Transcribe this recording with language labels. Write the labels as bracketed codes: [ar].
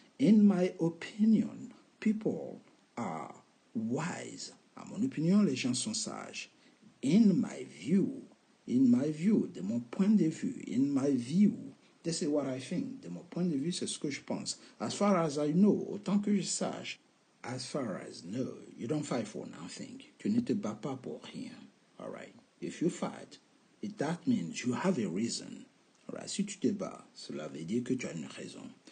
[en] In my opinion, people are wise. [fr] À mon opinion, les gens sont sages. [en] In my view, [fr] de mon point de vue, [en] in my view, this is what I think. [fr] De mon point de vue, c'est ce que je pense. [en] As far as I know, [fr] autant que je sache, [en] as far as no, you don't fight for nothing. [fr] Tu ne te bats pas pour rien. [en] All right. If you fight, that means you have a reason. [fr] All right. Si tu te bats, cela veut dire que tu as une raison.